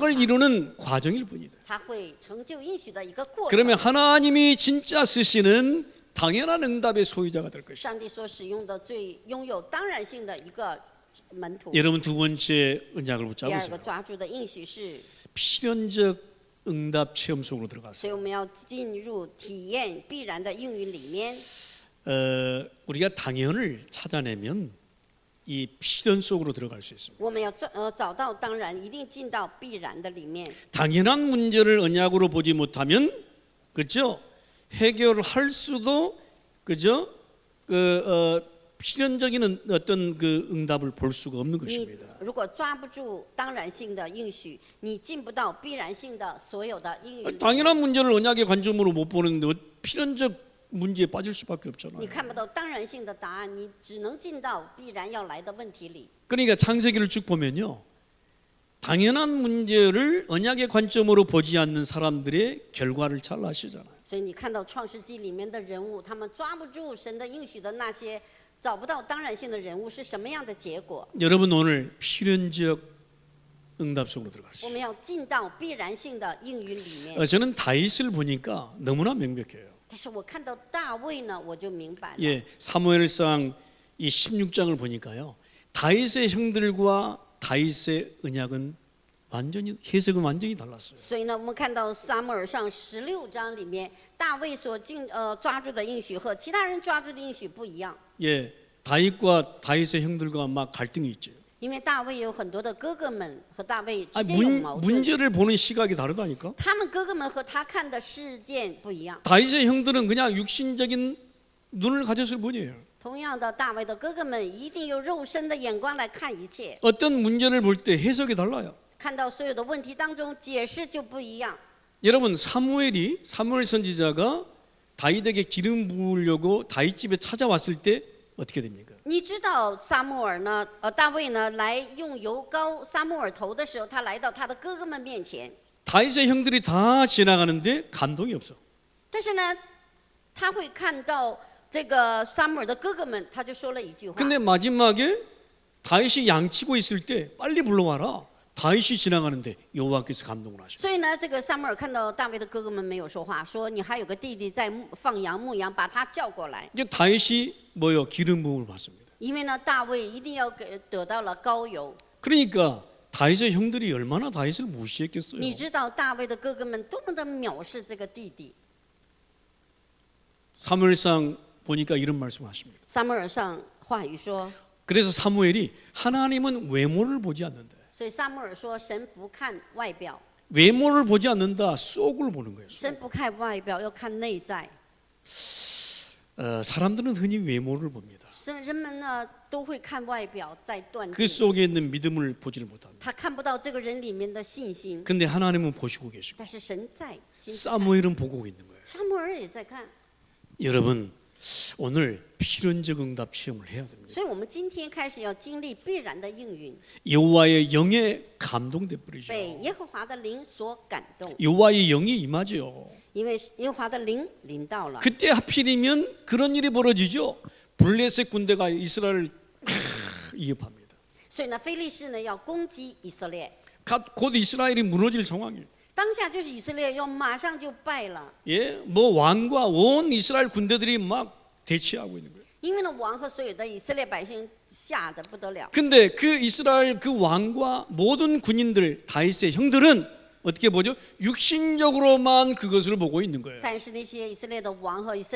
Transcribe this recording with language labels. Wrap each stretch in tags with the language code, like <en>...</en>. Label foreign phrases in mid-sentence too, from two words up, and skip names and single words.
<ko>언약을</ko> <zh>它</zh> <ko>이루는 과정일 뿐이다.</ko> <zh>它会成就应许的一个过程。</zh> <ko>그러면 하나님이 진짜 쓰시는 당연한 응답의 소유자가 될 것이다.</ko> <zh>上帝所使用的最拥有当然性的一个门徒。</zh> <ko>여러분 두 번째 언약을</ko> <zh>第二个</zh> <ko>붙잡으세요.</ko> <zh>抓住的应许是，</zh> <ko>필연적 응답 체험 속으로 들어가세요.</ko> <zh>所以我们要进入体验必然的应允里面。</zh> <ko>우리가 당연을 찾아내면 이 필연 속으로 들어갈 수 있습니다.</ko> <zh>我们要找到当然，一定进到必然的里面。</zh> <ko>당연한 문제를 언약으로 보지 못하면 그죠? 해결할 수도 그죠? 필연적인 어떤 그 응답을 볼 수가 없는</ko> <zh>你</zh> <ko>것입니다.</ko> <zh>如果抓不住当然性的应许，你进不到必然性的所有的应允。</zh> <ko>당연한 문제를 언약의 관점으로 못 보는데 필연적 문제에 빠질 수밖에</ko> <zh>你</zh> <ko>없잖아요.</ko> <zh>看不到当然性的答案，你只能进到必然要来的问题里。</zh> <ko>그러니까 창세기를 쭉 보면요. 당연한 문제를 언약의 관점으로 보지 않는 사람들의 결과를 잘 아시잖아요.</ko> <zh>所以你看到创世纪里面的人物，他们抓不住神的应许的那些找不到当然性的人物是什么样的结果？</zh> <ko>여러분 오늘 필연적 응답 속으로</ko> <zh>我</zh> <ko>들어갔어요.</ko> <zh>们要进到必然性的应允里面。</zh> <ko>저는 다윗을 보니까 너무나 명백해요.</ko> <zh>但是我看到大卫呢，我就明白了。</zh> <ko>예, 사무엘상 이 16장을 보니까요. 다윗의 형들과 다윗의 언약은 완전히 해석은 완전히 달랐어요.</ko> <zh>所以呢，我们看到撒母耳上16章里面，大卫所抓住的应许和其他人抓住的应许不一样。</zh> <ko>예, 다윗과 다윗의 형들과 막 갈등이 있죠.</ko> <zh>因为大卫有很多的哥哥们和大卫之</zh> <ko>아,</ko> <zh>间有矛盾，</zh> <ko>문제를 보는 시각이 다르다니까.</ko> <zh>他们哥哥们和他看的事件不一样。</zh> <ko>다윗의 형들은 그냥 육신적인 눈을 가졌을 뿐이에요.</ko> <zh>同样的，大卫的哥哥们一定有肉身的眼光来看一切，</zh> <ko>어떤 문제를 볼 때 해석이 달라요.</ko> <zh>看到所有的问题当中解释就不一样。</zh> <ko>여러분 사무엘 선지자가 다윗에게 기름 부으려고 다윗 집에 찾아왔을 때 어떻게 됩니까?</ko> <zh>你知道撒母耳呢？大卫呢来用油膏撒母耳头的时候，他来到他的哥哥们面前，</zh> <ko>다윗의 형들이 다 지나가는데 감동이 없어.</ko> <zh>但是呢，他会看到这个撒母耳的哥哥们，他就说了一句话。</zh> <ko>근데 마지막에 다윗이 양치고 있을 때 빨리 불러와라. 다윗이 지나가는데 여호와께서 감동을 하셔.</ko> <zh>所以呢，这个撒母耳看到大卫的哥哥们没有说话，说你还有个弟弟在放羊牧羊，把他叫过来。</zh> <ko>이제 다윗이 뭐요? 기름 부음을 받습니다.</ko> <zh>因为呢，大卫一定要得到了膏油。</zh> <ko>그러니까 다윗의 형들이 얼마나 다윗을 무시했겠어요.</ko> <zh>你知道大卫的哥哥们多么的藐视这个弟弟。</zh> <ko>사무엘상 보니까 이런 말씀하십니다.</ko> <zh>撒母耳上话语说，</zh> <ko>그래서 사무엘이 하나님은 외모를 보지 않는다.</ko> <zh>所以撒母耳说，神不看外表，</zh> <ko>외모를 보지 않는다. 속을 보는 거예요.</ko> <zh>神不看外表，要看内在。</zh> <ko>사람들은 흔히 외모를 봅니다.</ko> <zh>是人们呢都会看外表在断</zh> <ko>그</ko> <zh>定，</zh> <ko>속에 있는 믿음을 보지를 못합니다.</ko> <zh>他看不到这个人里面的信心。</zh> <ko>근데 하나님은 보시고 계시고</ko> <zh>但是神在，亲自看</zh> <ko>사무엘은 보고 있는 거예요.</ko> <zh>撒母耳也在看。</zh> <ko>여러분 오늘 필연적 응답 체험을 해야 됩니다.</ko> <zh>所以我们今天开始要经历必然的应允，</zh> <ko>여호와의 영에 감동돼 버리죠.</ko> <zh>被耶和华的灵所感动，</zh> <ko>여호와의 영이 임하죠.</ko> <zh>因为耶和华的灵临到了。</zh> <ko>그때 하필이면 그런 일이 벌어지죠. 블레셋 군대가 이스라엘을 위협합니다.</ko> <zh>所以呢，非利士呢要攻击以色列，</zh> <ko>곧 이스라엘이 무너질 상황이에요.</ko> <zh>当下就是以色列要马上就败了，</zh> <ko>예, 뭐 왕과 온 이스라엘 군대들이 막 대치하고 있는 거예요.</ko> <zh>因为呢王和所有的以色列百姓吓得不得了。</zh> <ko>근데 그 이스라엘 그 왕과 모든 군인들 다윗의 형들은 어떻게 보죠? 육신적으로만 그것을 보고 있는 거예요.</ko>